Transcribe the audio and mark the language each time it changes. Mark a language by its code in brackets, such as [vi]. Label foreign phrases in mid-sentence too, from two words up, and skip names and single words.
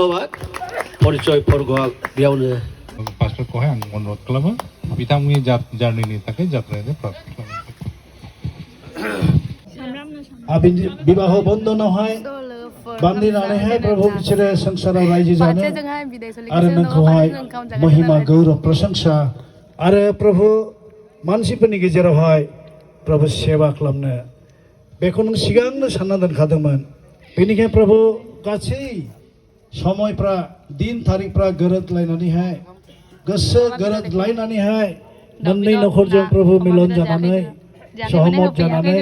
[brx] धन्यबाद परिचय फोरगो बेयावनो पास्टरखौहाय आं अनुरद खालामो बिथांमोननि जार्निनि थाखाय जात्रायानो प्रार्थना खालामो विवाह बन्धनावहाय बान्दिनानैहाय प्रभु बिसोरो संसाराव रायजो जानो आरो नोंखौहाय महिमा गौरव प्रशंसा आरो प्रभु मानसिफोरनि गेजेरावहाय प्रभु सेवा खालामनो बेखौ नों सिगांनो सानना दोनखादोंमोन बेनिखायनो प्रभु गासै समायफ्रा दिन थारिखफ्रा गोरोबलायनानैहाय गोसो गोरोबलायनानैहाय मोननै नखरजों प्रभु मिलन जानानै सहमत जानानै